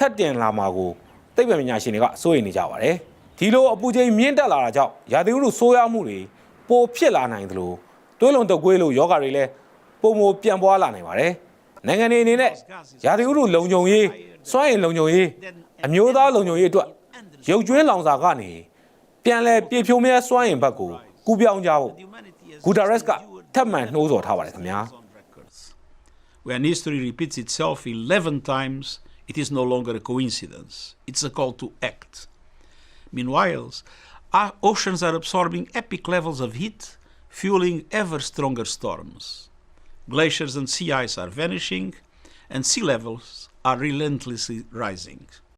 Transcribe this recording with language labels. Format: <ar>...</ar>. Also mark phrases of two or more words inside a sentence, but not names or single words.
<my>ပ်တင်လာမှာကိုသိပ္ပံပညာရှင်တွေကစိုးရိမ်နေကြပါတယ်ဒီလိုအပူချိန်မြင့်တက်လာတာကြောင့်ရာသီဥတုဆိုးရွားမှုတွေပိုဖြစ်လာနိုင်သလိုတွဲလုံတုပ်ကွေးလိုယောဂတွေလည်းပုံမပြန့်ပွားလာနိုင်ပါတယ်နိုင်ငံတွေအနေနဲ့ရာသီဥတုလုံခြုံရေးစွမ်းအင်လုံခြုံရေးအမျိုးသားလုံခြုံရေးအတွက်ရုပ်ကျွင်းလောင်စာကနေပြန်လဲပြေဖြိုးမြဲစွမ်းအင်ဘက်ကိုကူးပြောင်းကြဖို့ဂူတာရက်စ်ကထပ်မံနှိုးဆော်ထားပါတယ်ခင်ဗျာ</my> <en>When history repeats itself 11 times, it is no longer a coincidence. It's a call to act. Meanwhile, our oceans are absorbing epic levels of heat, fueling ever stronger storms. Glaciers and sea ice are vanishing, and sea levels are relentlessly rising.</en>